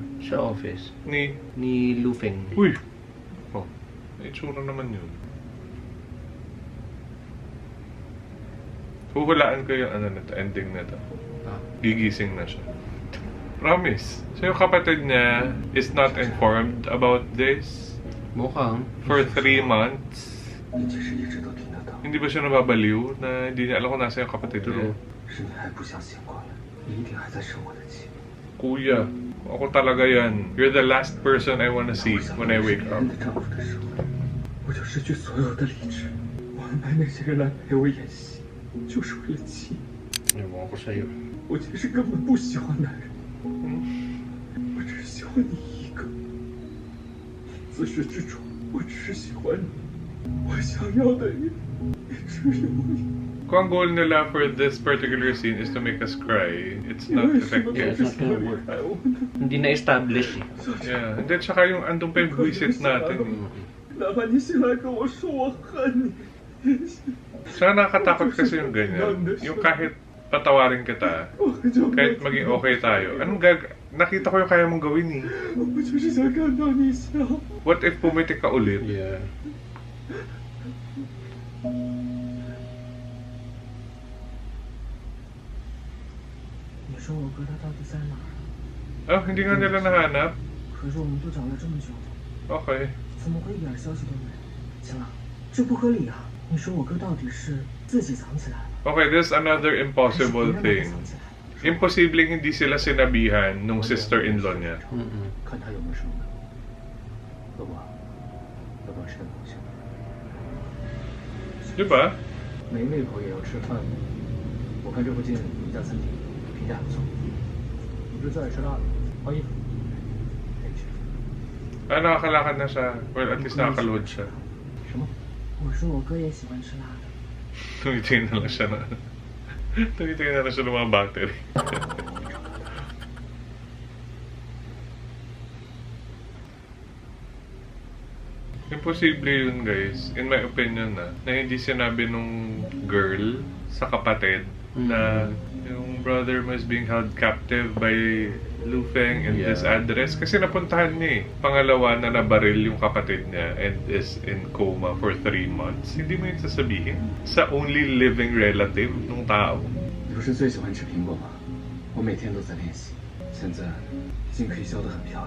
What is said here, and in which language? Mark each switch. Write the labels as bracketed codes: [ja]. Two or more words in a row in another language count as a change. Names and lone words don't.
[tl] Sa office. Ni... Ni Lufeng. Uy! Oh, may itsura naman yun. Huhulaan ko yung ano na to, ending na to. Ah. Gigising na siya. Promise. So yung kapatid niya [en] is not informed about this [tl] Mukhang. [en] for 3 months. [zh] 你其实一直都听得到， [tl] Hindi ba siya nababaliw na hindi niya alam kung nasa yung kapatid niya? [zh] 是你还不想醒过来，你一定还在生我的气。 [tl] Kuya, ako talaga yan. [en] You're the last person I wanna see when I wake up. [zh] 的丈夫的时候，我就失去所有的理智。我安排那些人来陪我演戏，就是为了气。 [tl] Ewan ko sa'yo. [zh] 我其实根本不喜欢男人，我只喜欢你一个。自始至终，我只是喜欢你，我想要的人也只有你。 [tl] Kung ang goal nila [en] for this particular scene is to make us cry, it's [zh] 你 [en] not [zh] 为什么 [en] effective. [zh] 总是喜欢离开我呢？ [tl] Hindi na-establish eh. [en] Yeah, and then [tl] tsaka yung andun pa yung buwisit natin. eh. [zh] 哪怕你醒来跟我说我恨你， [tl] Sana nakakatakot kasi yung ganyan. Yung kahit patawarin kita, [zh] 我很久没 [tl] kahit maging okay tayo, nakita ko yung kaya mong gawin eh. [zh] 我就是想看到你笑。 [en] What if [tl] pumitik ka ulit? [en] Yeah. [zh] 你说我哥他到底在哪儿？ [tl] Oh, hindi nga nila nahanap? [zh] 可是我们都找了这么久， [en] Okay. [zh] 怎么会一点消息都没有？行了，这不合理啊！你说我哥到底是自己藏起来了， [en] Okay, this is another [zh] 还是 [en] impossible [zh] 别人把他 [en] thing. [zh] 藏起来了？ [tl] Imposibleng hindi sila sinabihan nung sister-in-law niya. [zh] 看他有没有什么门路。老婆，要不要吃点东西？ [tl] Di ba? [zh] 没胃口也要吃饭。我看这附近有一家餐厅，评价还不错。你不是最爱吃辣的？换衣服。可以去。 [tl] Ah, nakakalakad na siya. Well, at least nakakaload siya. [zh] 什么？我说我哥也喜欢吃辣的。 [tl] Tumitingin na lang siya na. Tumitingin na lang siya ng mga battery. Imposible yun, guys. [en] In my opinion, [tl] na hindi sinabi nung girl sa kapatid na yung brother mo [en] is being held captive by Lu Feng in this address. [tl] Kasi napuntahan niya eh. Pangalawa na nabaril yung kapatid niya [en] and is in coma for 3 months. [tl] Hindi mo yun sasabihin sa [en] only living relative [tl] ng tao. [zh] 你不是最喜欢吃苹果吗？我每天都在练习，现在已经可以削得很漂亮。